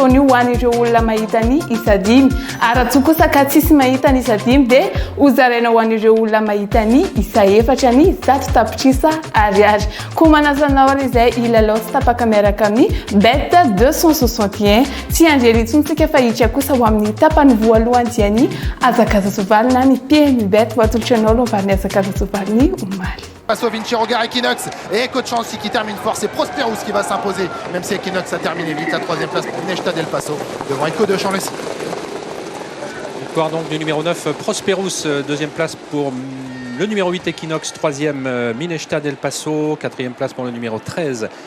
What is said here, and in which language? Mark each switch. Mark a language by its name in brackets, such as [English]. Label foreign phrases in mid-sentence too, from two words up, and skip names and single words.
[Malagasy] io ho an'ireo olona mahita ny isadimy aratsy kosa ka tsisy mahita ny isadimy dia hozaraina ho an'ireo olona mahita ny isa efatra ny zato tapitrisa ariary koa manasanao ary izay ilalao tsy tapaka miaraka amin'ny bet 261 tsy andreny intsontsika fa hitsa kosa ho amin'ny tapany voalohany dia ny azakazasovaly na ny PMU bet ho atolotra anao lombariny azakazasovaly ny omaly. [French] Face au Vinci Regard Equinox et Coach Chancy qui termine fort, c'est Prosperous qui va s'imposer, même si Equinox a terminé vite. La troisième place pour Mineshta Del Paso devant Eco de Champ-Lecy. Victoire donc du numéro 9 Prosperous, deuxième place pour le numéro 8 Equinox, troisième Mineshta Del Paso, quatrième place pour le numéro 13.